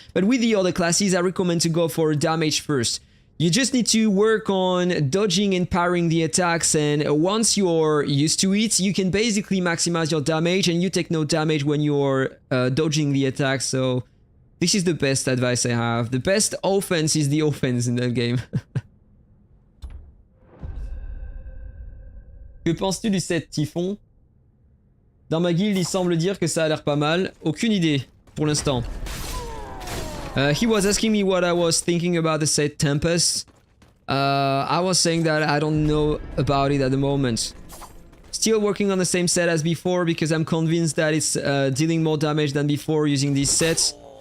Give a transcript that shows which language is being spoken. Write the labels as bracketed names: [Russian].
[English] But with the other classes, I recommend to go for damage first. You just need to work on dodging and parrying the attacks, and once you're used to it, you can basically maximize your damage, and you take no damage when you're dodging the attacks, so This is the best advice I have. The best offense is the offense in that game. [French] Que penses-tu du set Typhon? Dans ma guilde, il semble dire que ça a l'air pas mal. Aucune idée, pour l'instant. [English] He was asking me what I was thinking about the set Tempest. I was saying that I don't know about it at the moment. Still working on the same set as before because I'm convinced that it's dealing more damage than before using these sets.